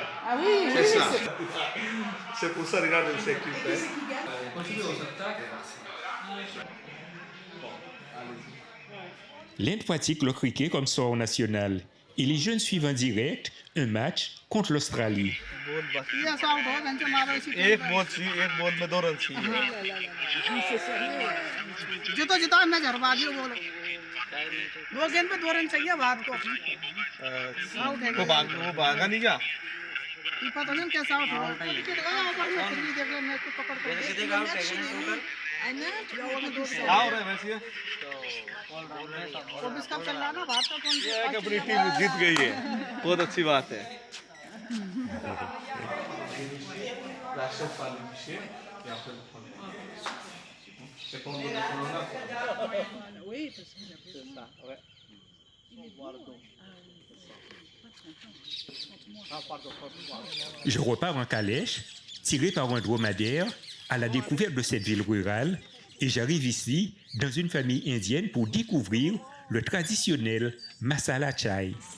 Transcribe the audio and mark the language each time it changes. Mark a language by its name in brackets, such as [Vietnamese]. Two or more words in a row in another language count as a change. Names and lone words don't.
[French] Ah oui, C'est ça. C'est pour ça, regardez, ils s'équipent. L'Inde pratique le cricket comme sport national et les jeunes suivent en direct un match contre l'Australie. [Hindi] एक बॉल चाहिए, एक बॉल में 2 रन चाहिए। जीतो जीतो मैच हरवा दियो बोलो 2 गेंद पे 2 रन चाहिए भारत को वो भागा नहीं क्या? ये पता नहीं कैसा आउट हुआ विकेट गया ऊपर में फिर भी देख ले मैच को पकड़ के आओ रे वैसे 24 कप चल रहा ना भारत का कौन ये है कि अपनी टीम जीत गई है, बहुत अच्छी बात है। [French] Oui, Je repars en calèche, tiré par un dromadaire, à la découverte de cette ville rurale, et j'arrive ici dans une famille indienne pour découvrir le traditionnel [Hindi] मसाला चाय.